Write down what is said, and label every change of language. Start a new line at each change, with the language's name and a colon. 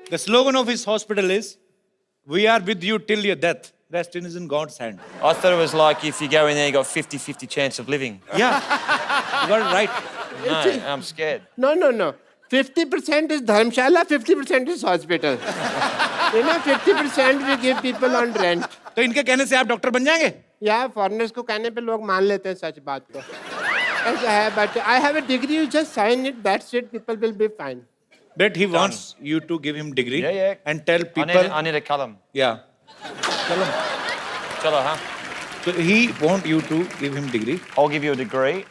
English: The slogan of his hospital is, "We are with you till your death. Rest is in God's hand." I thought it was like if you go in there, you got 50-50 chance of living. Yeah, you got it right. No, I'm scared. No. 50% is Dharmshala, 50% is hospital. 50% we give people on rent.
Hindi: तो इनके कहने से आप doctor बन जाएंगे? Yeah, foreigners को कहने पे लोग मान लेते हैं सच बात को. ऐसा है,
English: but I have a degree, you just sign it, that's it, people will be fine. But he wants you to give him degree Yeah. and tell people. I need a column. Yeah.
Hindi: Chalo, huh?
English: So he want you to give him degree. I'll give you a degree.